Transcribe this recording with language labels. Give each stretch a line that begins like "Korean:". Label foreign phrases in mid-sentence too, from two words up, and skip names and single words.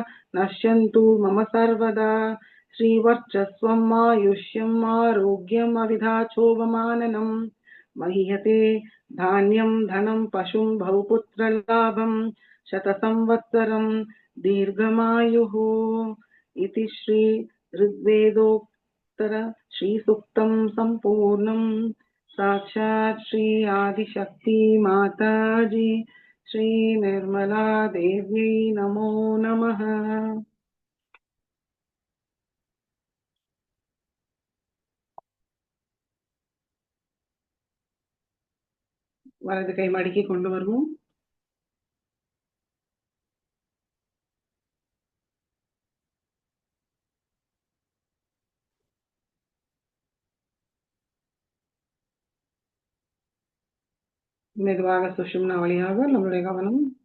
Sanskrit: मम सर्वदा श्रीवर्चस्वम् आयुष्यम् आरोग्यम् अविधाचोपमाननम् महीयते धान्यम् धनम् पशुम् बहुपुत्रलाभम् शतसंवत्सरम् दीर्घमायुः इति श्री ऋग्वेदोत्तर श्रीसूक्तम् सम्पूर्णम्। साक्षात् श्री आदिशक्ति माताजी श्री निर्मला देव्यै नमो नमः।
Tamil: வலது கை மடக்கி கொண்டு வருவோம். மெதுவாக சுஷும்னா வழியாக நம்முடைய கவனம்